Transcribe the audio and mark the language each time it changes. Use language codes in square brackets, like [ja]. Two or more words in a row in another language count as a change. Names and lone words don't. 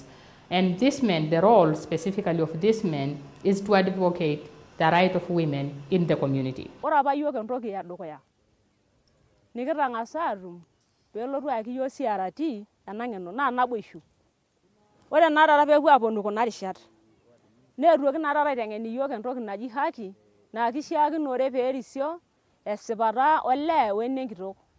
[en] And these men, the role specifically of these men is to advocate the right of women in the community. [mas] Ore apa yiok entoki edukuya nikitang'asa atum peelotu ayaki yiok PRT ena ng'eno naa naboishu. Ore naa taata peepuo aaponu kuna rishat neetuoki naa taata aiteng'en iyiok entoki naji haki naa kishiakinore peerisio esipata olee wenenkitok.